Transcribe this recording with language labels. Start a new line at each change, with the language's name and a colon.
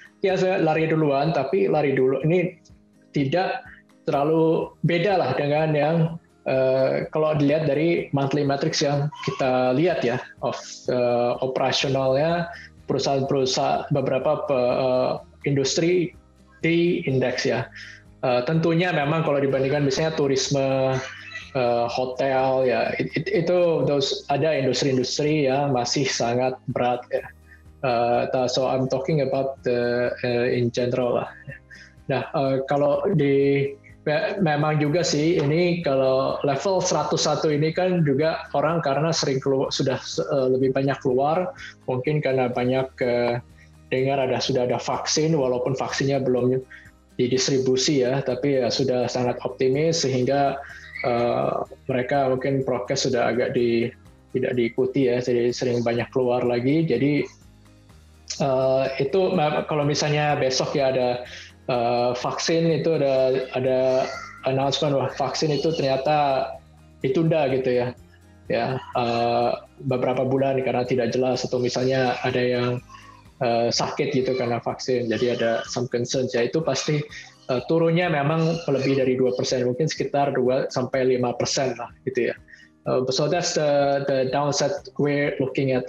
Indonesian: Ya saya lari duluan, tapi lari dulu ini tidak terlalu beda lah dengan yang kalau dilihat dari monthly metrics yang kita lihat ya, operasionalnya perusahaan-perusahaan beberapa industri di indeks ya. Tentunya memang kalau dibandingkan misalnya turisme, hotel ya, itu ada industri-industri yang masih sangat berat ya.
English: So I'm talking about in general lah.
Indonesian: Nah, kalau memang juga sih ini kalau level 101 ini kan juga orang karena sering sudah lebih banyak keluar, mungkin karena banyak dengar sudah ada vaksin, walaupun vaksinnya belum didistribusi ya, tapi ya sudah sangat optimis sehingga mereka mungkin prokes sudah agak tidak diikuti ya, jadi sering banyak keluar lagi. Jadi itu kalau misalnya besok ya ada vaksin, itu ada announcement bahwa vaksin itu ternyata ditunda gitu ya beberapa bulan karena tidak jelas, atau misalnya ada yang sakit gitu karena vaksin, jadi ada
English: some concerns
Indonesian: ya, itu pasti turunnya memang lebih dari 2%, mungkin sekitar 2-5% lah gitu ya.
English: So that's the downside we're looking at.